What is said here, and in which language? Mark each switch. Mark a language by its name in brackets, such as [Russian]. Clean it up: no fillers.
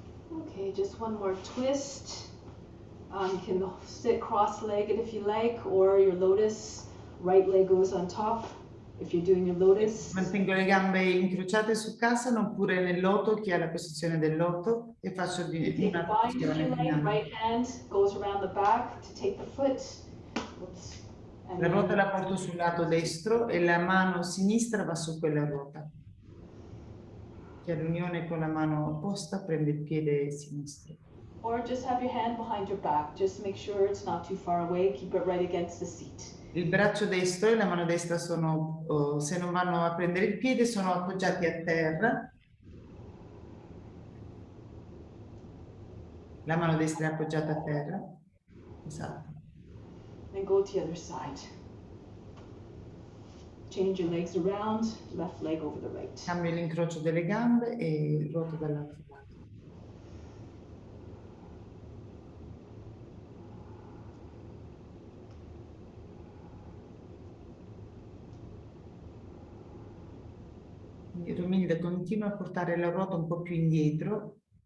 [English] Okay, just one more twist. You can sit cross-legged if you like, or your lotus, right leg goes on top. If you're doing your lotus. [Italian] Mantengo le gambe incrociate su Kasana oppure nel loto, chi ha la posizione del loto, e faccio una posizione finale. [English] Right hand goes around the back to take the foot. Oops. [Italian] La ruota la porto sul lato destro e la mano sinistra va su quella ruota. Che all'unione con la mano opposta prende il piede sinistro. [English] Or just have your hand behind your back. Just make sure it's not too far away. Keep it right against the seat. [Italian] Il braccio destro e la mano destra sono, se non vanno a prendere il piede, sono appoggiati a terra. La mano destra è appoggiata a terra. Esatto. [English] And go to the other side. Change your legs around, left leg over the right. [Italian] Cambio l'incrocio delle gambe e ruoto dall'altro lato. Romilda continua a portare la ruota un po' più indietro.